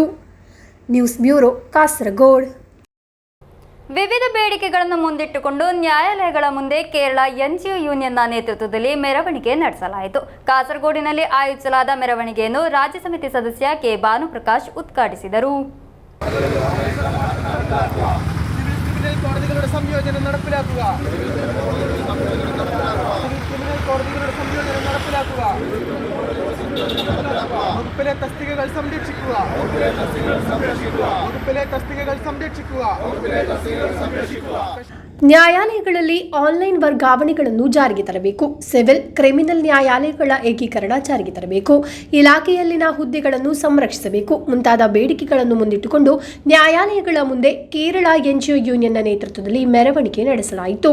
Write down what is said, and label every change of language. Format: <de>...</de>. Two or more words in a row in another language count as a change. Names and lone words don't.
<en>News Bureau,</en> <kn>ಕಾಸರಗೋಡ್. ವಿವಿಧ ಬೇಡಿಕೆಗಳನ್ನು ಮುಂದಿಟ್ಟುಕೊಂಡು ನ್ಯಾಯಾಲಯಗಳ ಮುಂದೆ ಕೇರಳ NGO ಯೂನಿಯನ್ನ ನೇತೃತ್ವದಲ್ಲಿ ಮೆರವಣಿಗೆ ನಡೆಸಲಾಯಿತು. ಕಾಸರಗೋಡಿನಲ್ಲಿ ಆಯೋಜಿಸಲಾದ ಮೆರವಣಿಗೆಯನ್ನು ರಾಜ್ಯ ಸಮಿತಿ ಸದಸ್ಯ ಕೆ ಭಾನುಪ್ರಕಾಶ್ ಉದ್ಘಾಟಿಸಿದರು.</kn> <ml>കോടതികളുടെ സംയോജനം നടപ്പിലാക്കുക. കോടതികളുടെ സംയോജനം നടപ്പിലാക്കുക. വകുപ്പിലെ തസ്തികകൾ സംരക്ഷിക്കുക. വകുപ്പിലെ തസ്തികകൾ സംരക്ഷിക്കുക.</ml> <kn>ನ್ಯಾಯಾಲಯಗಳಲ್ಲಿ ಆನ್ಲೈನ್ ವರ್ಗಾವಣೆಗಳನ್ನು ಜಾರಿಗೆ ತರಬೇಕು. ಸಿವಿಲ್, ಕ್ರಿಮಿನಲ್ ನ್ಯಾಯಾಲಯಗಳ ಏಕೀಕರಣ ಜಾರಿಗೆ ತರಬೇಕು. ಇಲಾಖೆಯಲ್ಲಿನ ಹುದ್ದೆಗಳನ್ನು ಸಂರಕ್ಷಿಸಬೇಕು ಮುಂತಾದ ಬೇಡಿಕೆಗಳನ್ನು ಮುಂದಿಟ್ಟುಕೊಂಡು ನ್ಯಾಯಾಲಯಗಳ ಮುಂದೆ ಕೇರಳ NGO ಯೂನಿಯನ್ನ ನೇತೃತ್ವದಲ್ಲಿ ಮೆರವಣಿಗೆ ನಡೆಸಲಾಯಿತು.</kn>